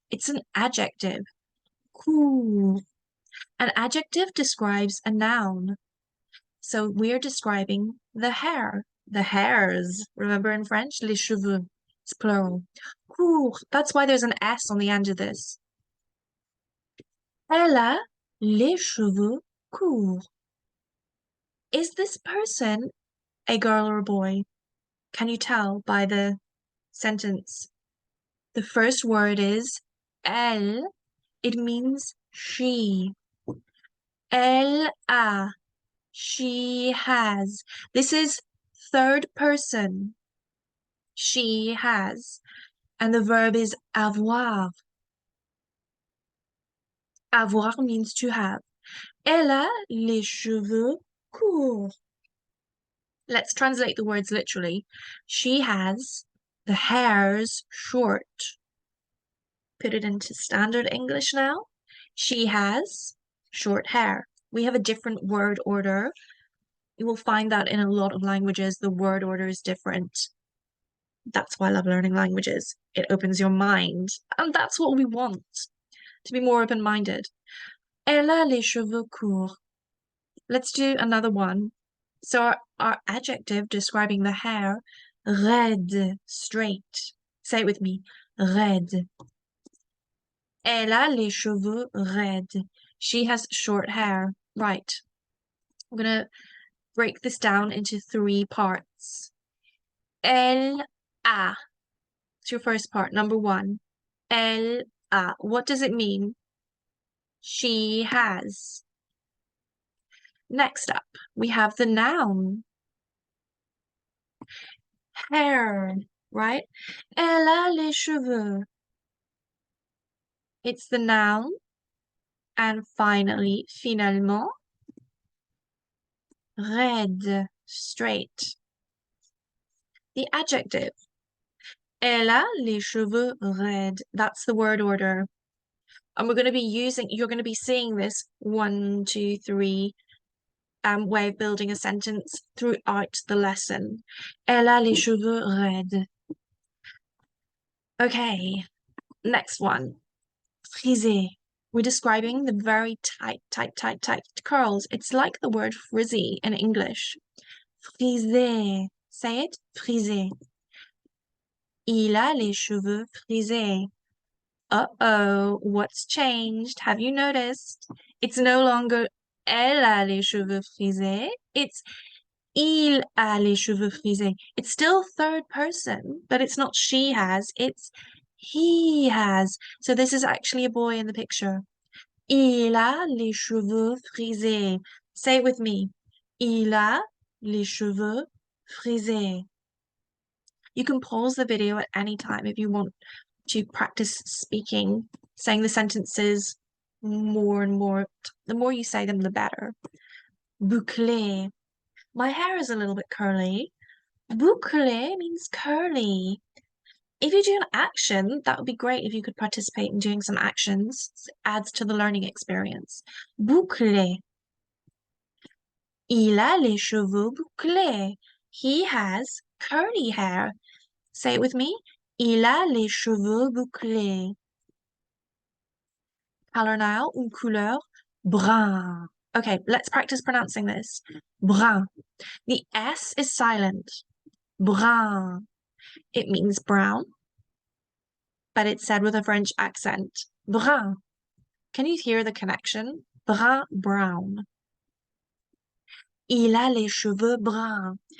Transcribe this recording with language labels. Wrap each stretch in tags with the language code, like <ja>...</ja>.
<en>It's an adjective. Court. An adjective describes a noun. So we're describing the hair, the hairs. Remember in French,</en> <fr>les cheveux.</fr> <en>It's plural. Court. That's why there's an S on the end of this.</en> <fr>Elle a les cheveux courts.</fr> <en>Is this person a girl or a boy? Can you tell by the sentence? The first word is elle. It means she.</en> <fr>Elle a.</fr> <en>She has. This is third person. She has. And the verb is avoir. Avoir means to have.</en> <fr>Elle a les cheveux courts.</fr> <en>Let's translate the words literally. She has the hairs short. Put it into standard English now. She has short hair. We have a different word order. You will find that in a lot of languages, the word order is different. That's why I love learning languages. It opens your mind. And that's what we want, to be more open-minded.</en> <fr>Elle a les cheveux courts.</fr> <en>Let's do another one. So our adjective describing the hair, raide, straight. Say it with me,</en> <fr>raide. Elle a les cheveux raides.</fr> <en>She has short hair. Right. I'm gonna break this down into 3 parts.</en> <fr>Elle a.</fr> <en>It's your first part, number 1.</en> <fr>Elle a.</fr> <en>What does it mean? She has. Next up, we have the noun. Hair, right?</en> <fr>Elle a les cheveux.</fr> <en>It's the noun. And finally, finalement, raide, straight. The adjective.</en> <fr>Elle a les cheveux raides.</fr> <en>That's the word order. And we're going to be you're going to be seeing this 1, 2, 3 way of building a sentence throughout the lesson.</en> <fr>Elle a les cheveux raides.</fr> <en>Okay, next one. Frisé. We're describing the very tight curls. It's like the word frizzy in English.</en> <fr>Frisé.</fr> <en>Say it.</en> <fr>Frisé. Il a les cheveux frisés.</fr> <en>Uh-oh, what's changed? Have you noticed? It's no longer</en> <fr>elle a les cheveux frisés.</fr> <en>It's</en> <fr>il a les cheveux frisés.</fr> <en>It's still third person, but it's not she has, it's he has. So this is actually a boy in the picture.</en> <fr>Il a les cheveux frisés.</fr> <en>Say it with me.</en> <fr>Il a les cheveux frisés.</fr> <en>You can pause the video at any time if you want to practice speaking, saying the sentences more and more. The more you say them, the better. Bouclé. My hair is a little bit curly. Bouclé means curly. If you do an action, that would be great if you could participate in doing some actions. It adds to the learning experience.</en> <fr>Bouclé. Il a les cheveux bouclés.</fr> <en>He has curly hair. Say it with me.</en> <fr>Il a les cheveux bouclés.</fr> <en>Color now, une couleur brun. Okay, let's practice pronouncing this. Brun. The S is silent. Brun. It means brown, but it's said with a French accent. Brun. Can you hear the connection? Brun, brown.</en> <fr>Il a les cheveux bruns.</fr>